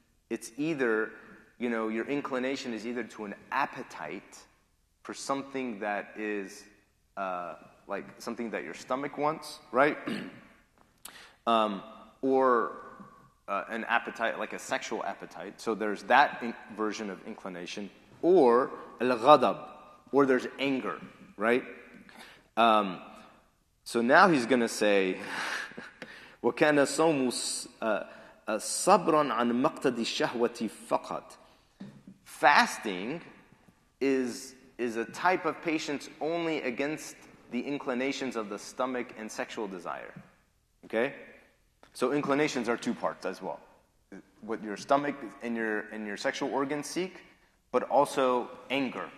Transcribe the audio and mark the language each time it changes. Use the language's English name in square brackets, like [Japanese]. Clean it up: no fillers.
[English] It's either, your inclination is either to an appetite for something that is like something that your stomach wants, right? Or an appetite, like a sexual appetite. So there's that version of inclination. Or al-ghadab, or there's anger, right? So now he's going to say, [Arabic] وَكَانَ صَوْمُ صَبْرًا عَنْ مَقْتَدِ الشَّهْوَةِ فَقَط. [English] Fasting is a type of patience only against the inclinations of the stomach and sexual desire. Okay? So inclinations are two parts as well. What your stomach and your sexual organs seek, but also anger.